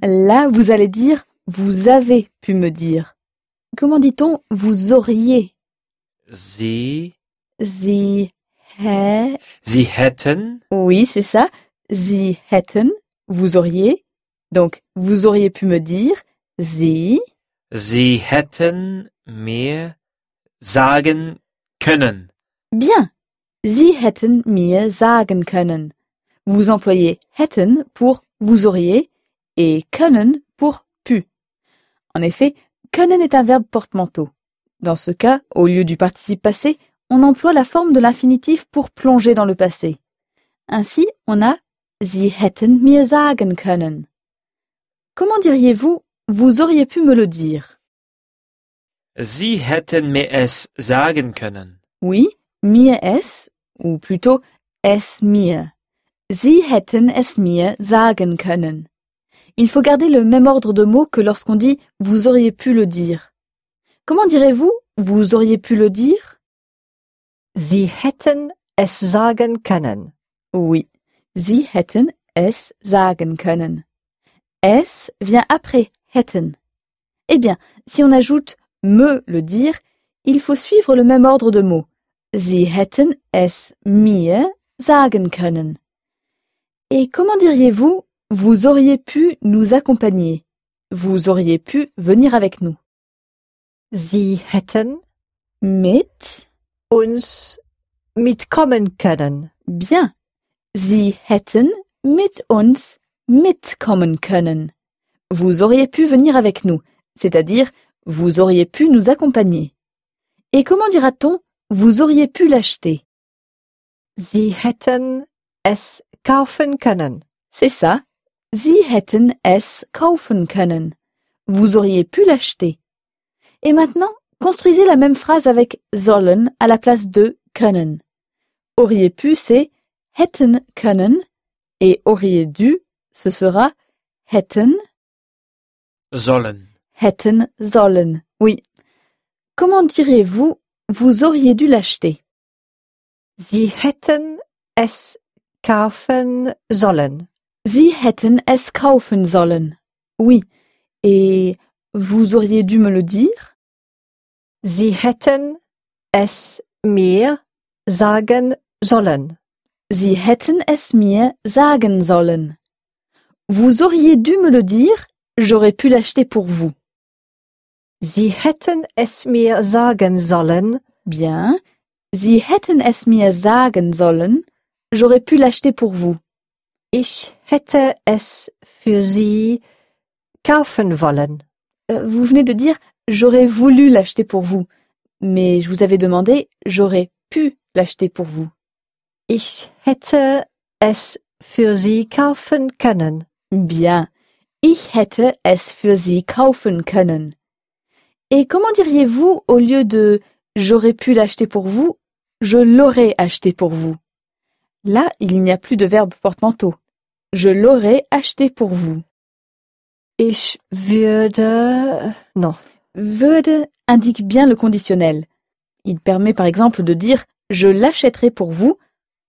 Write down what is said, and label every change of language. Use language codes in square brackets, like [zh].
[fr] Là, vous allez dire vous avez pu me dire. Comment dit-on vous auriez? [de] Sie. Sie. Hä. Sie hätten. [fr] Oui, c'est ça. [de] Sie hätten. [fr] Vous auriez. Donc, vous auriez pu me dire. [de] Sie. Sie hätten mir sagen können. [fr] Bien. [de] Sie hätten mir sagen können. [fr] Vous employez hätten pour vous auriez et können pour pu. En effet, können est un verbe portemanteau. Dans ce cas, au lieu du participe passé, on emploie la forme de l'infinitif pour plonger dans le passé. Ainsi, on a [de] Sie hätten mir sagen können. [fr] Comment diriez-vous, vous auriez pu me le dire? [de] Sie hätten mir es sagen können. Oui, mir es, ou plutôt es mir. Sie hätten es mir sagen können. [fr] Il faut garder le même ordre de mots que lorsqu'on dit « vous auriez pu le dire ». Comment direz-vous « vous auriez pu le dire » ? [de] Sie hätten es sagen können. Oui, Sie hätten es sagen können. [fr] Es vient après « hätten ». Eh bien, si on ajoute « me le dire », il faut suivre le même ordre de mots. [de] Sie hätten es mir sagen können. [fr] Et comment diriez-vous « vous auriez pu nous accompagner »? Vous auriez pu venir avec nous. [de] Sie hätten mit uns mitkommen können. [fr] Bien. [de] Sie hätten mit uns mitkommen können. [fr] Vous auriez pu venir avec nous, c'est-à-dire vous auriez pu nous accompagner. Et comment dira-t-on « vous auriez pu l'acheter » ? [de] Sie hätten es kaufen können. [fr] C'est ça. [de] Sie hätten es kaufen können. [fr] Vous auriez pu l'acheter. Et maintenant, construisez la même phrase avec sollen à la place de können. Auriez pu, c'est hätten können. Et auriez dû, ce sera hätten [de] sollen. Hätten sollen. Oui. [fr] Comment diriez-vous, vous auriez dû l'acheter? [de] Sie hätten es kaufen sollen. Sie hätten es kaufen sollen. [fr] Oui. Et vous auriez dû me le dire? [de] Sie hätten es mir sagen sollen. Sie hätten es mir sagen sollen. [fr] Vous auriez dû me le dire, j'aurais pu l'acheter pour vous. [de] Sie hätten es mir sagen sollen. [fr] Bien. [de] Sie hätten es mir sagen sollen, [fr] j'aurais pu l'acheter pour vous. [de] Ich hätte es für Sie kaufen wollen. [fr] Vous venez de dire « j'aurais voulu l'acheter pour vous », mais je vous avais demandé « j'aurais pu l'acheter pour vous ». [de] Ich hätte es für Sie kaufen können. [fr] Bien. [de] Ich hätte es für Sie kaufen können. [fr] Et comment diriez-vous au lieu de « j'aurais pu l'acheter pour vous »,« je l'aurais acheté pour vous » ? Là, il n'y a plus de verbe portemanteau. Je l'aurais acheté pour vous. [de] Ich würde... Non. [fr] Würde indique bien le conditionnel. Il permet par exemple de dire « je l'achèterai pour vous ».